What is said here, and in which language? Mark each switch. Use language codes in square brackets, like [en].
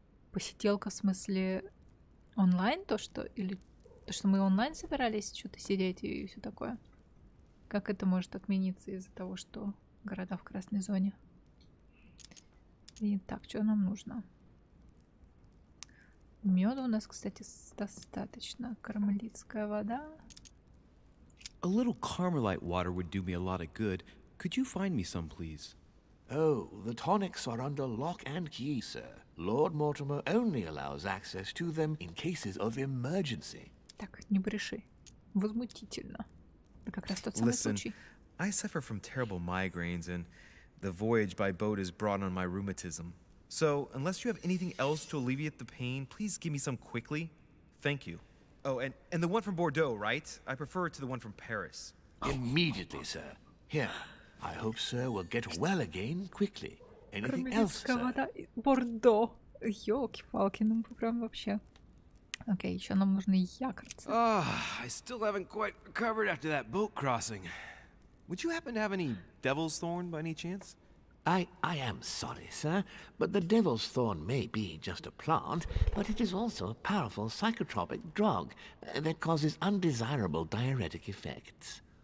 [ru] Посиделка, в смысле, онлайн то, что... Или то, что мы онлайн собирались что-то сидеть и все такое. Как это может отмениться из-за того, что города в красной зоне? И так, что нам нужно? Меда у нас, кстати, достаточно. Кармелитская вода. [en] A little Carmelite water would do me a lot of good. Could you find me some, please? Oh, the tonics are under lock and key, sir. Lord Mortimer only allows access to them in cases of emergency. [ru] Так, не бреши. Возмутительно. Это как раз тот самый [en] Listen, [ru] случай. [en] I suffer from terrible migraines, and the voyage by boat has brought on my rheumatism. So, unless you have anything else to alleviate the pain, please give me some quickly. Thank you. Oh, and the one from Bordeaux, right? I prefer it to the one from Paris. Immediately, sir. Here, I hope sir will get well again quickly. Anything else, [ru] Кармелитская [en] sir? [ru] вода. Бордо. Ёлки-палки, ну прям вообще. Окей, еще нам нужны якорцы. [en] I still haven't quite recovered after that boat crossing. Would you happen to have any devil's thorn by any chance? I am sorry, sir, but the devil's thorn may be just a plant, but it is also a powerful psychotropic drug that causes undesirable diuretic effects.